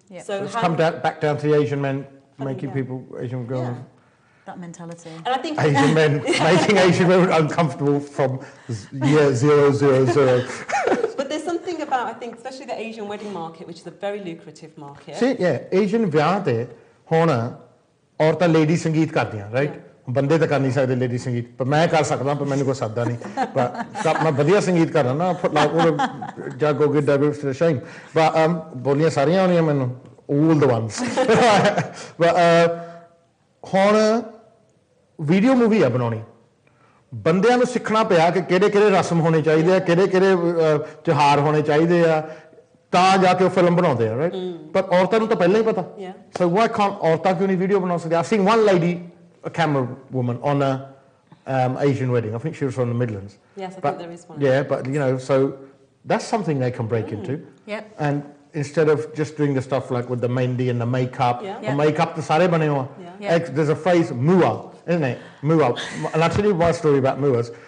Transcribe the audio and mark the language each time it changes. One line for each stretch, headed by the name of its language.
English: Yeah. So it's come back down to the Asian men making people, Asian girls. Yeah. That mentality. And I think Asian men making Asian women uncomfortable from year 000. But there's something about, I think, especially the Asian wedding market, which is a very lucrative market. See, yeah,
Punjabi: Asian ਵਿਆਹ ਤੇ ਹੁਣ ਔਰਤਾਂ lady ਸੰਗੀਤ ਕਰਦੀਆਂ, right? ਬੰਦੇ ਤਾਂ ਕਰ ਨਹੀਂ ਸਕਦੇ ਲੇਡੀ ਸੰਗੀਤ, ਪਰ ਮੈਂ ਕਰ ਸਕਦਾ, ਪਰ ਮੈਨੂੰ ਕੋਈ ਸੱਦਾ ਨਹੀਂ. ਪਰ ਮੈਂ ਵਧੀਆ ਸੰਗੀਤ ਕਰਦਾ ਨਾ, ਉਹ ਜਾਗੋ ਗਿੱਧਾ ਵੀ ਸ਼ਾਈਨ. ਪਰ ਬੋਲੀਆਂ ਸਾਰੀਆਂ ਆਉਂਦੀਆਂ ਮੈਨੂੰ,
English: all the ones.
Punjabi: but ਹੁਣ ਵੀਡੀਓ ਮੂਵੀ ਆ ਬਣਾਉਣੀ. ਬੰਦਿਆਂ ਨੂੰ ਸਿੱਖਣਾ ਪਿਆ ਕਿ ਕਿਹੜੇ ਰਸਮ ਹੋਣੇ ਚਾਹੀਦੇ ਆ, ਕਿਹੜੇ ਤਿਉਹਾਰ ਹੋਣੇ ਚਾਹੀਦੇ ਆ, ਤਾਂ ਜਾ ਕੇ ਉਹ ਫਿਲਮ ਬਣਾਉਂਦੇ ਆ, ਰਾਈਟ? ਪਰ ਔਰਤਾਂ ਨੂੰ ਤਾਂ ਪਹਿਲਾਂ ਹੀ ਪਤਾ.
English: So why can't
Punjabi: ਔਰਤਾਂ ਕਿਉਂ ਨਹੀਂ ਵੀਡੀਓ ਬਣਾ ਸਕਦੀਆਂ?
English: I've seen one lady, a camera woman, on a Asian wedding. I think she was from the Midlands. Yes, I think there is one. Yeah, but you know, so that's something they can break into. Yep. And instead of just doing the stuff like with the mehndi and the makeup, the makeup, the
Punjabi: sare bane hua.
English: There's a phrase, mua, isn't it? Mua. And I'll tell you my story about muas.